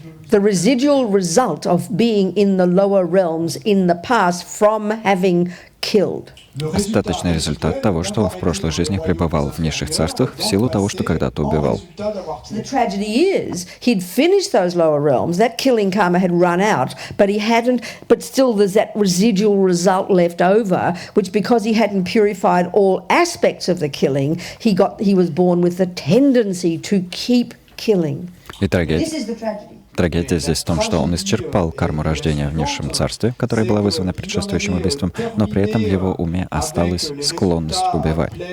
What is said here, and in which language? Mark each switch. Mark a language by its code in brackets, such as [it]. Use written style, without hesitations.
[en] The residual result of being in the lower realms in the past from having killed. [ru] Остаточный результат того, что он в прошлой жизни пребывал в низших царствах в силу того, что когда-то убивал. [en] So the tragedy is, he'd finished those lower realms, that killing karma had run out, but he hadn't, but still there's that residual result left over, which because he hadn't purified all aspects of the killing, he was born with the tendency to keep killing. [ru] И [en] This is the tragedy. [ru] трагедия здесь в том, что он исчерпал карму рождения в низшем царстве, которая была вызвана предшествующим убийством, но при этом в его уме осталась склонность убивать.